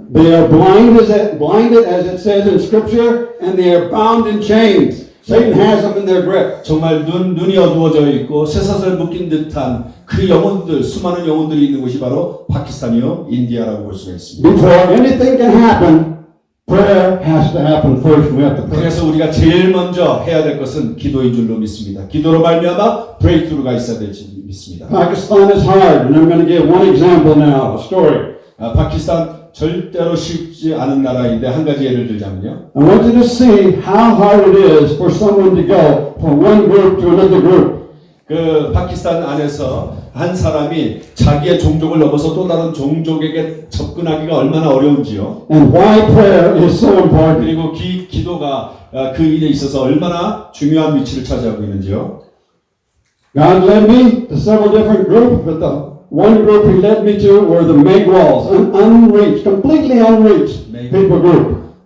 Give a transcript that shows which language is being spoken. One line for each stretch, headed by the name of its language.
English: They are blinded as it says in Scripture, and they are bound in chains. Satan has them in their grip.
Korean: 정말 눈이 어두워져 있고 쇠사슬에 묶인 듯한 그 영혼들, 수많은 영혼들이 있는 곳이 바로 파키스탄이요, 인디아라고 볼 수가 있습니다.
English: Before anything can happen, prayer has to happen first. We have to pray.
Korean: 그래서 우리가 제일 먼저 해야 될 것은 기도인 줄로 믿습니다. 기도로 말미암아 브레이크스루가 있어야 될 줄 믿습니다.
English: Pakistan is hard, and I'm going to give one example now, a story.
Korean: 파키스탄 절대로 쉽지 않은 나라인데 한 가지 예를 들자면요.
English: I want you to see how hard it is for someone to go from one group to another group.
Korean: 그 파키스탄 안에서 한 사람이 자기의 종족을 넘어서 또 다른 종족에게 접근하기가 얼마나 어려운지요.
English: And why prayer is so important.
Korean: 그리고 기도가 그 일에 있어서 얼마나 중요한 위치를 차지하고 있는지요.
English: God led me to several different groups, but the one group He led me to were the Megwals, an unreached, completely unreached people group.